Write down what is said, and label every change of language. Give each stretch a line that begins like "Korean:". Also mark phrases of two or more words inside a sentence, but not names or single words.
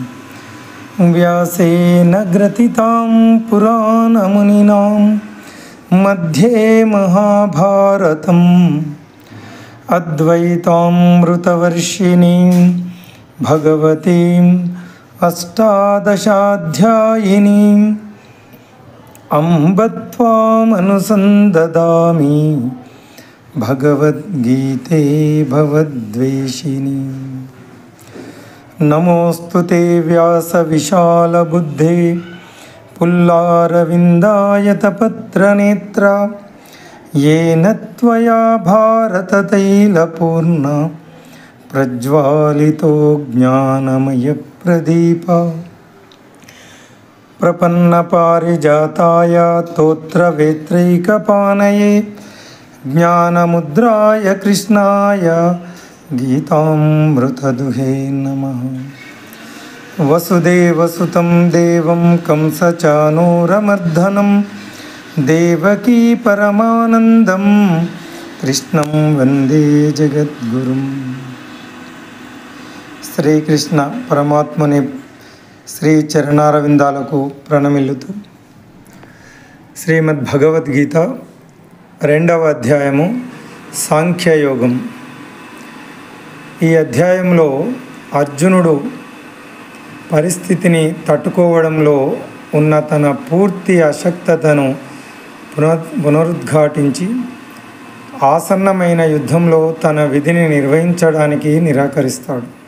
Sanskrit: వ్యాసేన గ్రథితాం పురాణమునినాం మధ్యే మహాభారతం అద్వైతామృతవర్షిణీం భగవతీం అష్టాదశాధ్యాయినీం అంబ త్వామనుసందదామి భగవద్గీతే భవద్వేషిణీ. నమోऽस्तु వ్యాస విశాలబుద్ధే పుల్లారవిందాయతపత్రనేత్ర येन त्वया भारततैलपूर्ण प्रज्वालितो ज्ञानमयप्रदीप. प्रपन्नपारिजाताय तोत्रवेत्रैकपाणये ज्ञानमुद्राय कृष्णाय गीतामृतदुहे नमः. वसुदेवसुतं देवं कंसचानूरमर्दनं देवकी परमानन्दं कृष्णं वन्दे जगद्गुरुं.
Telugu: శ్రీకృష్ణ పరమాత్మని శ్రీ చరణారవిందాలకు ప్రణమిల్లుతూ శ్రీమద్ భగవద్గీత 2వ అధ్యాయము సాంఖ్యయోగం. ఈ అధ్యాయంలో అర్జునుడు పరిస్థితిని తట్టుకోవడంలో ఉన్న తన పూర్తి అశక్తతను పునరుద్ఘాటించి ఆసన్నమైన యుద్ధంలో తన విధిని నిర్వహించడానికి నిరాకరిస్తాడు.